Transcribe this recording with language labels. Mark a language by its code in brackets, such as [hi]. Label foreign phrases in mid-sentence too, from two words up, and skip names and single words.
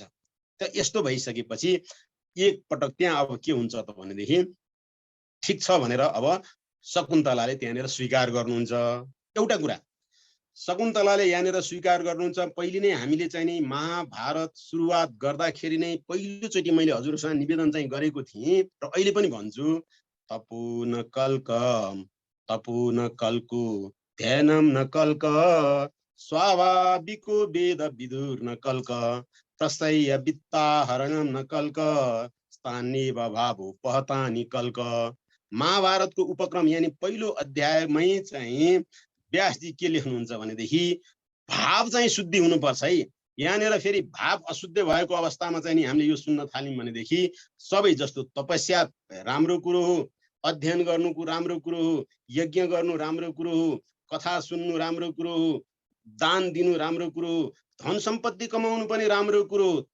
[ne] त यस्तो भइसकेपछि एक पटक त्यहाँ अब के हुन्छ त भनेदेखि ठिक छ भनेर अब शकुन्तलाले त्यहाँनिर स्वीकार गर्नुहुन्छ। एउटा कुरा शकुन्तलाले यहाँनिर स्वीकार गर्नुहुन्छ। पहिले नै हामीले चाहिँ नि महाभारत सुरुवात गर्दाखेरि नै पहिलोचोटि मैले हजुरसँग निवेदन चाहिँ गरेको थिएँ र अहिले पनि भन्छु, [sa] तपो न कल्क तपो न कल्को ध्यानम न कल्क स्वाभाविको वेद विदुर न कल्क प्रसय वित्ताहरणम न कल्क स्थानीय भावो पहतानी कल्क। [ne] महाभारतको उपक्रम यानी पहिलो अध्यायमै चाहिँ व्यासजी के लेख्नुहुन्छ भनेदेखि भाव चाहिँ शुद्धि हुनुपर्छ है। यहाँनिर फेरि भाव अशुद्ध भएको अवस्थामा चाहिँ नि हामीले यो सुन्न थाल्यौँ भनेदेखि सबै जस्तो तपस्या राम्रो कुरो हो, अध्ययन गर्नुको राम्रो कुरो हो, यज्ञ गर्नु राम्रो कुरो हो, कथा सुन्नु राम्रो कुरो हो, दान दिनु राम्रो कुरो हो, धन सम्पत्ति कमाउनु पनि राम्रो कुरो हो।